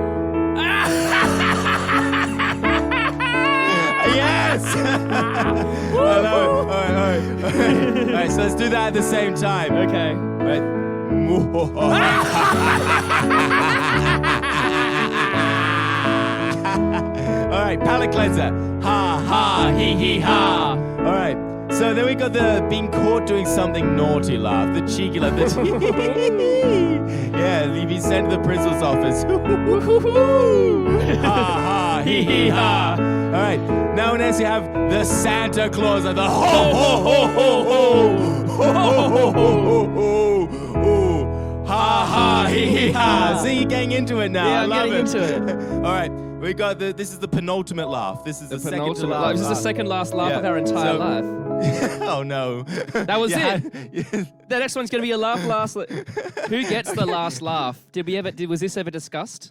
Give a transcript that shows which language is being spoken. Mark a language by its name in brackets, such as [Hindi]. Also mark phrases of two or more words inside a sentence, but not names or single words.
[English] Yes! I love it. All right. All right, so let's do that at the same time. Okay. Right. All right, palate cleanser. Ha, ha, hee, hee, ha. All right, so then we got the being caught doing something naughty laugh, the cheeky laugh. Yeah, you've been sent to the principal's office. Ha, ha, hee, hee, ha. All right, now next you have the Santa Claus, the ho, ho, ho, ho, ho. Ho, ho, ho, ho, ho, ho. Ha, ha, hee, hee, ha. See, you're getting into it now. Yeah, I I'm love getting it. into it. All right, we got this is the penultimate laugh. This is the second to Penultimate last laugh. This is the laugh. second last laugh Yeah, of our entire so- life. Oh no. That was it. The next one's going to be a laugh last. Who gets the last laugh? Was this ever discussed?